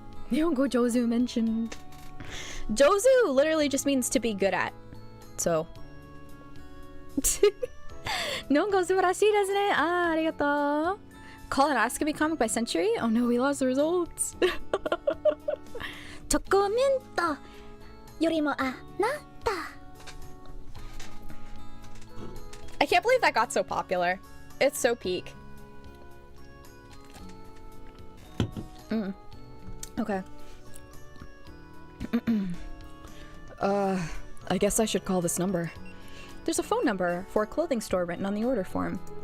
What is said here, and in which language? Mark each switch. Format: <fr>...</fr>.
<ja>日本語上手</ja> <en>mentioned. 上手 literally just means to be good at. So.</en> <ja>日本語素晴らしいですね。ありがとう。</ja> <en>Colonoscopy comic by Century? Oh no, we lost the results.</en> <ja>チョコミントよりもあなた。</ja> <en>I can't believe that got so popular. It's so peak. Okay. I guess I should call this number. There's a phone number for a clothing store written on the order form.</en>